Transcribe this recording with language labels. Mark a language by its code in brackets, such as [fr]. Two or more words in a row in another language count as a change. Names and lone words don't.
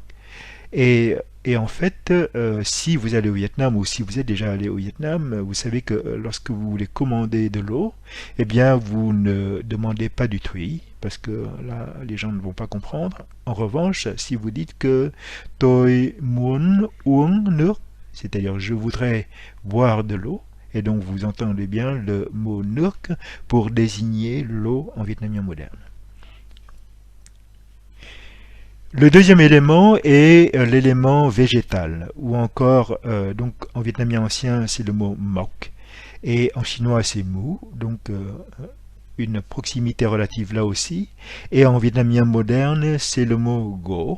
[fr] Et en fait, si vous allez au Vietnam ou si vous êtes déjà allé au Vietnam, vous savez que lorsque vous voulez commander de l'eau, eh bien vous ne demandez pas du thuy, parce que là, les gens ne vont pas comprendre. En revanche, si vous dites que [vi] Tôi muốn uống nước, [fr] c'est-à-dire je voudrais boire de l'eau, et donc vous entendez bien le mot nước pour désigner l'eau en vietnamien moderne. Le deuxième élément est l'élément végétal, ou encore, donc en vietnamien ancien, c'est le mot mok, et en chinois c'est mu, donc une proximité relative là aussi, et en vietnamien moderne, c'est le mot go.